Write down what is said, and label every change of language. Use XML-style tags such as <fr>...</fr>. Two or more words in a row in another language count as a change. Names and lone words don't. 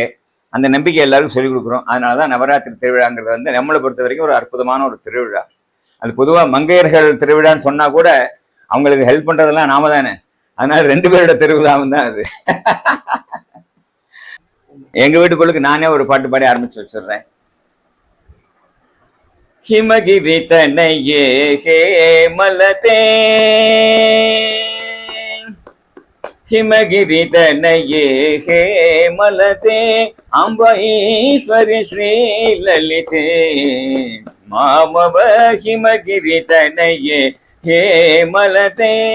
<ta>அந்த நம்பிக்கை எல்லாருக்கும் சொல்லிக் கொடுக்குறோம். அதனாலதான் நவராத்திரி திருவிழாங்கிறது வந்து நம்மளை பொறுத்த வரைக்கும் ஒரு அற்புதமான ஒரு திருவிழா. அது பொதுவாக மங்கையர்கள் திருவிழான்னு சொன்னா கூட அவங்களுக்கு ஹெல்ப் பண்றதெல்லாம் நாம தானே. அதனால 2 பேரோட திருவிழாவும் தான் அது. எங்க வீட்டுக்குள்ளுக்கு நானே ஒரு பாட்டு பாடி ஆரம்பிச்சு வச்சிடுறேன்.</ta> <sa>हिमगिरि तनये हे मलते, हिमगिरि तनये हे मलते, अम्बईश्वरि श्री ललिते मामव हिमगिरि तनये हे मलते,</sa>